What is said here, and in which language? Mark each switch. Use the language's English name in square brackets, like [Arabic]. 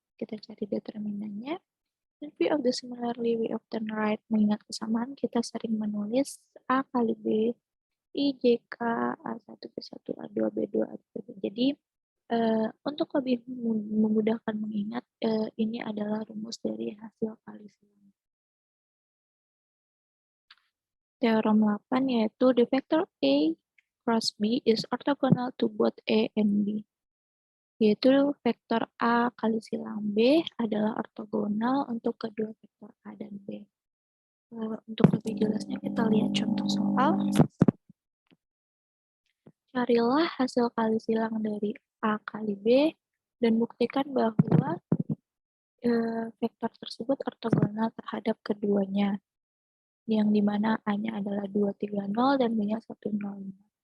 [Indonesian] Kita cari determinannya. [English] In view of the similarly we often write, [Indonesian] mengingat kesamaan, kita sering menulis A kali B, I, J, K, A1, B1, A2, B2, A3. Jadi, untuk lebih memudahkan mengingat, ini adalah rumus dari hasil kali silang. Teorem 8 yaitu [English] the vector A cross B is orthogonal to both A and B. [Indonesian] Yaitu vektor A kali silang B adalah ortogonal untuk kedua vektor A dan B. Untuk lebih jelasnya kita lihat contoh soal. Carilah hasil kali silang dari A kali B dan buktikan bahwa vektor tersebut ortogonal terhadap keduanya, yang dimana A-nya adalah 230 dan B-nya 105.